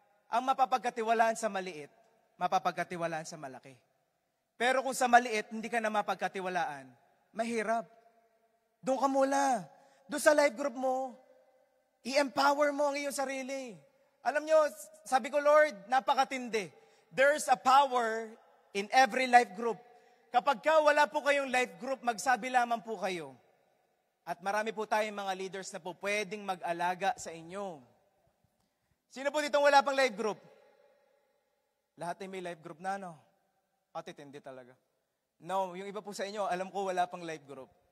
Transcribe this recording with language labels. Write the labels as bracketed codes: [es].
[tl] Ang mapapagkatiwalaan sa maliit, mapapagkatiwalaan sa malaki. Pero kung sa maliit, hindi ka na mapagkatiwalaan, mahirap. Doon ka muna. Doon sa life group mo, i-empower mo ang iyong sarili. Alam nyo, sabi ko, Lord, napakatindi. [en] There's a power in every life group. [tl] Kapag wala po kayong life group, magsabi lamang po kayo. At marami po tayong mga leaders na po pwedeng mag-alaga sa inyo. Sino po ditong wala pang life group? Lahat ay may life group na, no? Patitindi talaga. No, yung iba po sa inyo, alam ko wala pang life group.